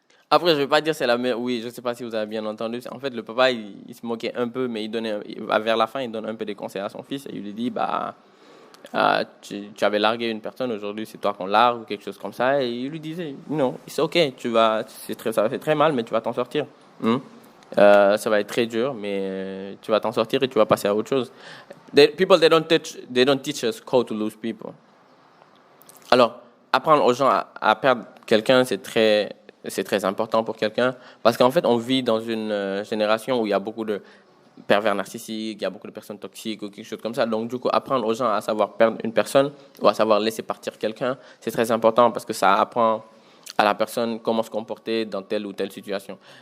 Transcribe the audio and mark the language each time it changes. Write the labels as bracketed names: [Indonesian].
[French] Après, je vais pas dire c'est la meilleure. Oui, je sais pas si vous avez bien entendu. En fait, le papa, il se moquait un peu, mais vers la fin, il donne un peu des conseils à son fils et il lui dit, bah, tu avais largué une personne, aujourd'hui c'est toi qu'on largue ou quelque chose comme ça. Et il lui disait, non, c'est ok, ça va faire très mal, mais tu vas t'en sortir. Ça va être très dur, mais tu vas t'en sortir et tu vas passer à autre chose. [English] People, they don't teach us how to lose people. [French] Alors, apprendre aux gens à perdre quelqu'un, c'est très important pour quelqu'un, parce qu'en fait, on vit dans une génération où il y a beaucoup de pervers narcissiques, il y a beaucoup de personnes toxiques ou quelque chose comme ça. Donc, du coup, apprendre aux gens à savoir perdre une personne ou à savoir laisser partir quelqu'un, c'est très important parce que ça apprend à la personne comment se comporter dans telle ou telle situation.